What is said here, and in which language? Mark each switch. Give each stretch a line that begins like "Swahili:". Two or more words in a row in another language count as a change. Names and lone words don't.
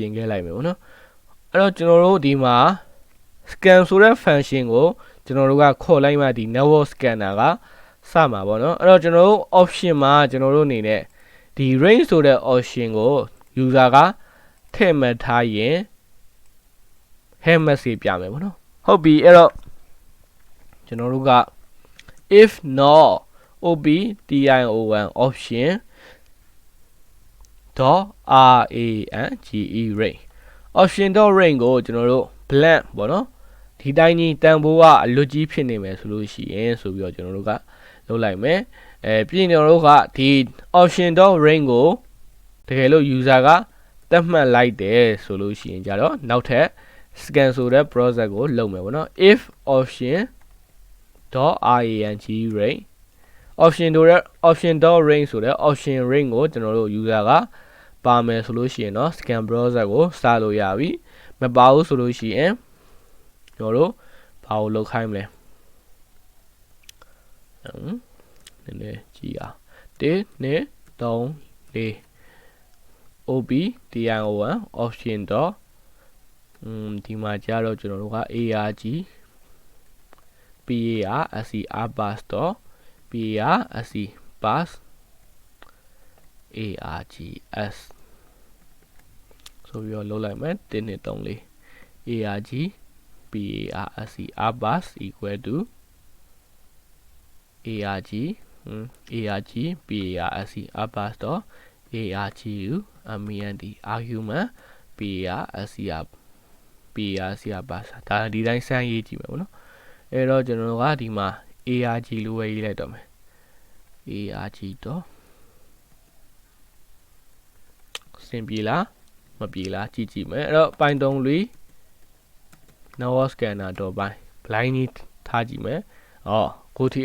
Burmese: ပြင်ခဲ့လိုက်မယ်ပေါ့နော်အဲ့တော့ကျွန်တော်တို့ဒီမှာ scan ဆိုတဲ့ function ကိုကျွန်တော်တို့ကခေါ်လိုက်မှဒီ
English: network scanner
Burmese: ကစမှာပေါ့နော်အဲ့တော့ကျွန်တော်တို့ option မှာကျွန်တော်တို့အနေနဲ့ဒီ range ဆိုတဲ့ option ကို user ကထည့်မှတ်ထားရင်
English: help message
Burmese: ပြမယ်ပေါ့နော်ဟုတ်ပြီအဲ့တော့ကျွန်တော်တို့က
English: if not obtion option .range range option .range
Burmese: ကိုကျွန်တော်တို့ blank ပေါ့နော်ဒီတိုင်းကြီးတန်ဖိုးကအလွတ်ကြီးဖြစ်နေမယ်ဆိုလို့ရှိရင်ဆိုပြီးတော့ကျွန်တော်တို့ကလုပ်လိုက်မယ်ပြီးရင်ကျွန်တော်တို့ ကဒီ
English: option .range
Burmese: ကိုတကယ်လို့ user ကသတ်မှတ်လိုက်တယ်ဆိုလို့ရှိရင်ကြတော့နောက်ထပ် scan ဆိုတဲ့ process ကိုလုပ်မယ်ပေါ့နော်
English: if option .range range option .range
Burmese: ဆိုတဲ့
English: option range
Burmese: ကိုကျွန်တော်တို့ user ကပါမယ်ဆိုလို့ရှိရင်တော့
English: scan browser
Burmese: ကိုစလို့ရပြီမပါဘူးဆိုလို့ရှိရင်ကျွန်တော်တို့ဘာကိုလုပ်ခိုင်းမလဲ နည်းနည်းကြည့်အောင်1 2 3 4
English: obtion option
Burmese: ဒီမှာကြတော့ကျွန်တော်တို့က
English: arg parsc pass args
Burmese: ဆိုပြီးတော့လုပ်လိုက်မယ်1 2 3 4 arg
English: parsc equal to arg parsc argu argument parsc
Burmese: ဒါဒီတိုင်းစမ်းရေးကြည့်မယ်ပေါ့နော်အဲ့တော့ကျွန်တော်ကဒီမှာ ARG လို့ပဲရေးလိုက်တော့မယ် ARG တော့ စင်ပြေလားမပြေလားကြည့်ကြည့်မယ်အဲ့တော့ Python လေး
English: network scanner
Burmese: တော့ blind ထားကြည့်မယ်ကိုတီ